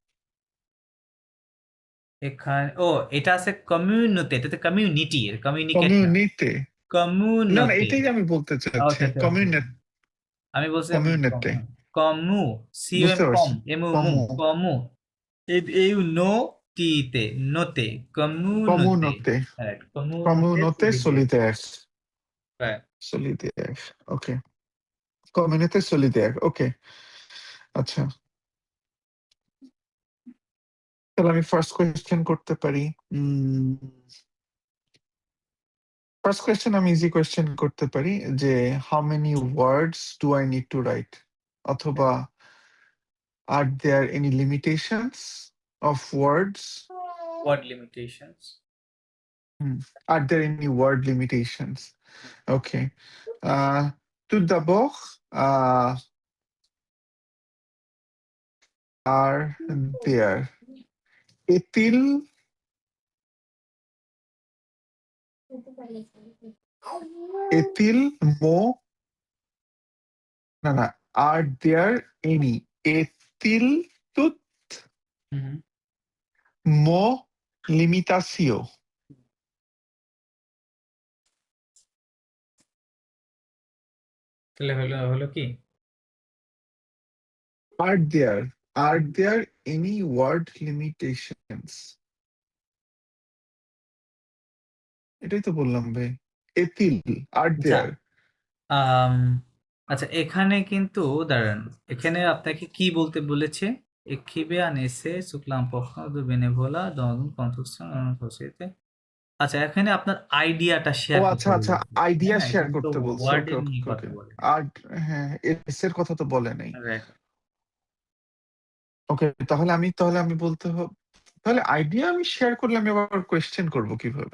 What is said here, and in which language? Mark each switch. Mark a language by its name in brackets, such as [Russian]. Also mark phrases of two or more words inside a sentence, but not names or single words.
[Bangla] এখানে এটা আছে কমিউনিটি এটাতে কমিউনিটি এর কমিউনিকেট কমিউনিতে না না কমিউনিটি এটাই আমি বলতে চাচ্ছি আচ্ছা, আচ্ছা, কমিউনিট আমি বলছি কমিউনিতে কমু সিএম বুঝতে কম পারছি এমু কমু কমু এই নো টিতে নোতে কমিউনিটি communauté রাইট communauté solidaire রাইট [English] solidaire ওকে [French] communauté solidaire [English] ওকে [Bangla] আচ্ছা তাহলে আমি [English] first question [Bangla] করতে পারি [English] first question আমি easy question [Bangla] করতে পারি যে [English] how many words do I need to write অথবা are there any limitations of words word limitations are there any word limitations okay [French] tout d'abord [English] are there [French] est-il est-il mot [English] no no are there any [French] est-il tout mot limitation [Bangla] তাহলে হলো কি [English] are there any word limitations [Bangla] এটাই তো বললাম ভাই [English] est-il are [Bangla] আচ্ছা there আচ্ছা এখানে কিন্তু দাঁড়ান এখানে আপনাকে কি বলতে বলেছে [French] écrivez un essai sur l'importance de bénévolat dans une construction dans une société [Bangla] আচ্ছা এখানে আপনার আইডিয়াটা ও শেয়ার আচ্ছা করতে আচ্ছা বলেছে আইডিয়া হ্যাঁ শেয়ার এখানে তো করতে বলছে ওয়ার্ডের ওকে নিয়ে ওকে কথা ওকে বলে আর হ্যাঁ এস এর কথা তো বলে নাই রাইট ওকে তাহলে আমি বলতে হবে তাহলে আইডিয়া আমি শেয়ার করলে আমি আবার কোয়েশ্চেন করব কিভাবে